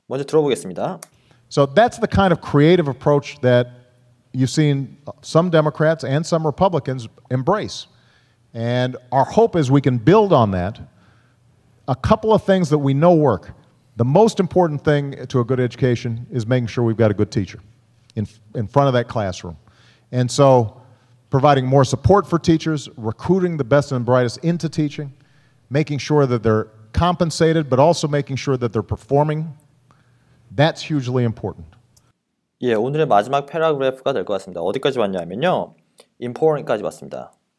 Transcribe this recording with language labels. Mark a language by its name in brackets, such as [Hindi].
[Korean] 먼저 들어보겠습니다. [English] So that's the kind of creative approach that you've seen some Democrats and some Republicans embrace. And our hope is we can build on that. A couple of things that we know work. The most important thing to a good education is making sure we've got a good teacher in front of that classroom. And so providing more support for teachers, recruiting the best and brightest into teaching, making sure that they're compensated, but also making sure that they're performing, that's hugely important. [Korean] 예, 오늘의 마지막 패러그래프가 될 것 같습니다. 어디까지 왔냐면요. important까지 왔습니다.